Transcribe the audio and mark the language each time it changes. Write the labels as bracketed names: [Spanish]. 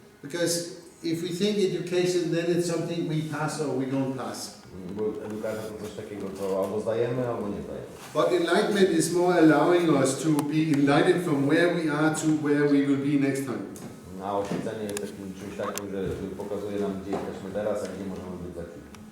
[English] Because if we think education, then it's something we pass or we don't pass. [Polish] Bo edukacja to coś takiego, co albo zdajemy, albo nie zdajemy. [English] But enlightenment is more allowing us to be enlightened from where we are to where we will be next time. [Polish] A oświecenie jest takim czymś takim, że pokazuje nam, gdzie jesteśmy teraz, a gdzie możemy być za chwilę.